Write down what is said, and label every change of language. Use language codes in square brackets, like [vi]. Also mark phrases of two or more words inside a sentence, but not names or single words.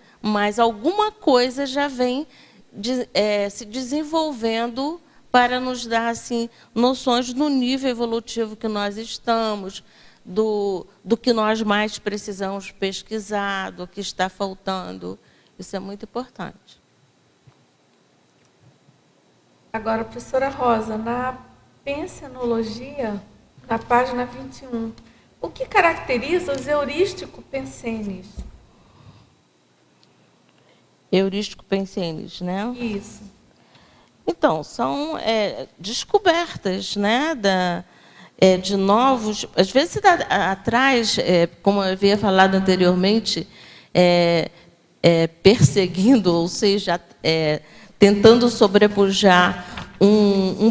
[pt] Mas alguma coisa já vem se desenvolvendo para nos dar assim, noções do nível evolutivo que nós estamos, do que nós mais precisamos pesquisar, do que está faltando. Isso é muito importante. Agora, professora Rosa, na pensenologia, na página 21, o que caracteriza os heurístico-pensenes? Heurístico-pensenes, né? Isso. Então, são descobertas, né, de novos... Às vezes, você está atrás, como eu havia falado anteriormente, perseguindo, ou seja, tentando sobrepujar um